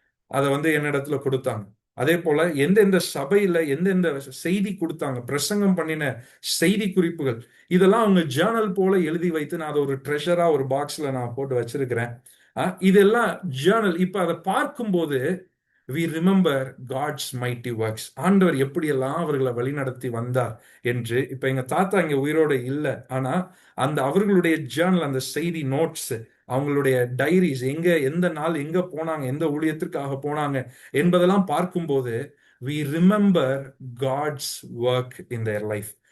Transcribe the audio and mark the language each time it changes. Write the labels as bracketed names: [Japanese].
[Tamil] அதை என்னிடத்துல கொடுத்தாங்க. அதே போல எந்தெந்த சபையில எந்தெந்த செய்தி கொடுத்தாங்க, பிரசங்கம் பண்ணின செய்தி குறிப்புகள், இதெல்லாம் அவங்க ஜேர்னல் போல எழுதி வைத்து நான் அதை ஒரு ட்ரெஷரா ஒரு பாக்ஸ்ல நான் போட்டு வச்சிருக்கிறேன். இதெல்லாம் ஜேர்னல். இப்ப அதை பார்க்கும்போது [English] we remember God's mighty works. [Tamil] ஆண்டவர் எப்படியெல்லாம் அவர்களை வழிநடத்தி வந்தார் என்று. இப்ப எங்க தாத்தா இங்க உயிரோட இல்லை, ஆனா அந்த அவர்களுடைய ஜேர்னல், அந்த செய்தி நோட்ஸ், அவங்களுடைய டைரிஸ், எங்க எந்த நாள் எங்க போனாங்க, எந்த ஊழியத்திற்காக போனாங்க என்பதெல்லாம் பார்க்கும்போது [English] we remember God's work in their life.